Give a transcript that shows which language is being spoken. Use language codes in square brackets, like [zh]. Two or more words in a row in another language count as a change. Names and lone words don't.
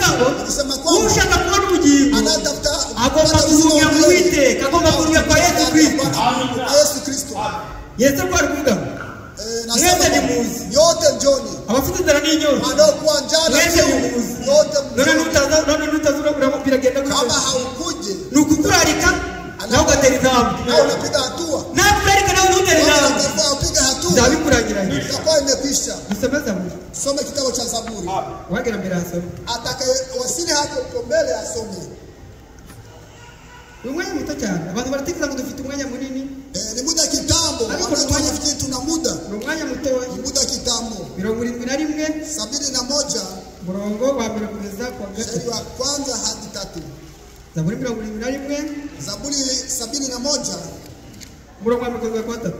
[rw] ngo ushaka kubona ubugingo agomba guhungira mu Uwiteka agomba guhungira kwa Yesu Kristo Yesu ko ari kuvuga mwese ni muzi abafite inzara n'inyota mwese ni muzi none nutazura biragenda gutya ni ukukurarika nawe ugatera intambwe nakurarika nawe ntutera intambwe nzabikurangiranye dusome Zaburi [sw] Soma kitabu cha Zaburi [rw] wagera mbere asome [sw] atakayewasili hapo mbele asome [rw] umwanya muto cyane abantu baratekereza ngo dufite umwanya munini [sw] ni muda kitambo [rw] ariko [sw] tunafikiri tuna muda [rw] ni umwanya muto [sw] ni muda kitambo [rw] 71 murongo wa mbere kugeza kwa gatatu [sw] wa kwanza hadi tatu Zaburi 71 Zaburi 71 [rw] murongo wa mbere kugeza kwa gatatu